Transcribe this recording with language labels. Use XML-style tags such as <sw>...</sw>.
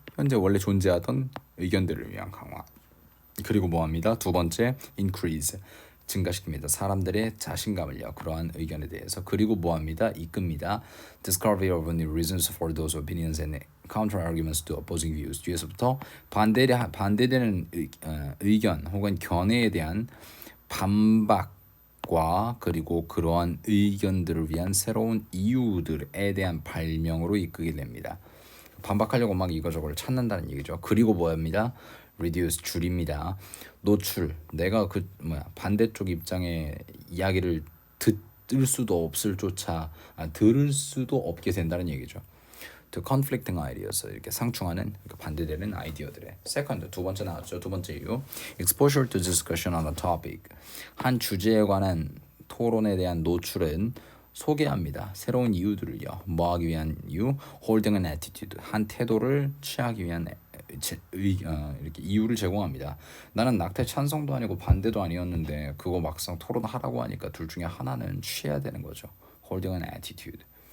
<ko>현재 원래 존재하던 의견들을 위한 강화. 그리고 뭐합니다? 두 번째, increase 증가시킵니다. 사람들의 자신감을요. 그러한 의견에 대해서. 그리고 뭐합니다? 이끕니다.</ko> <en>Discovery of new reasons for those opinions and counter arguments to opposing views.</en> <ko>뒤에서부터 반대되는 의견 혹은 견해에 대한 반박과 그리고 그러한 의견들을 위한 새로운 이유들에 대한 발명으로 이끌게 됩니다. 반박하려고 막 이거저거를 찾는다는 얘기죠. 그리고 뭐합니다? reduce 줄입니다. 노출. 내가 반대쪽 입장의 이야기를 들을 수도 들을 수도 없게 된다는 얘기죠.</ko> <en>To conflicting ideas</en> <ko>이렇게 상충하는 반대되는 아이디어들의. Second 두 번째 나왔죠. 두 번째 이유.</ko> <en>Exposure to discussion on a topic.</en> <ko>한 주제에 관한 토론에 대한 노출은 소개합니다. 새로운 이유들을요. 뭐하기 위한 이유?</ko> <en>Holding an attitude.</en> <ko>한 태도를 취하기 위한 이렇게 이유를 제공합니다. 나는 낙태 찬성도 아니고 반대도 아니었는데 그거 막상 토론하라고 하니까 둘 중에 하나는 취해야 되는 거죠.</ko> <en>Holding an attitude.</en>